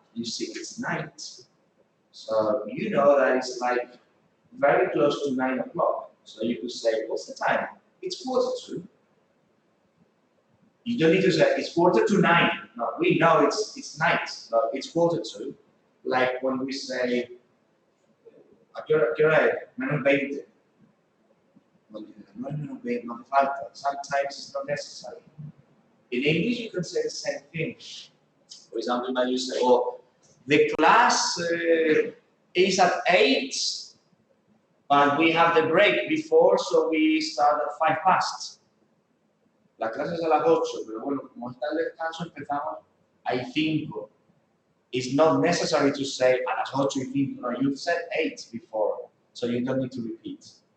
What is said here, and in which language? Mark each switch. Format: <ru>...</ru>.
<en>You see it's night. So you know that it's like very close to 9 o'clock. So you could say, what's the time? It's quarter to. You don't need to say it's 8:45. No, we know it's night, but it's 8:45. Like when we say,</en> <es>¿a qué hora es? -20. No, no falta.</es> <en>Sometimes it's not necessary. In English, you can say the same thing. For example, when you say, oh, the class is at 8, but we have the break before, so we start at 5 past.</en> <es>La clase es a las 8, pero bueno, como está el descanso, empezamos a 5.</es> <en>It's not necessary to say</en> <es>a las 8:05.</es> <en>No, you said 8 before, so you don't need to repeat.</en>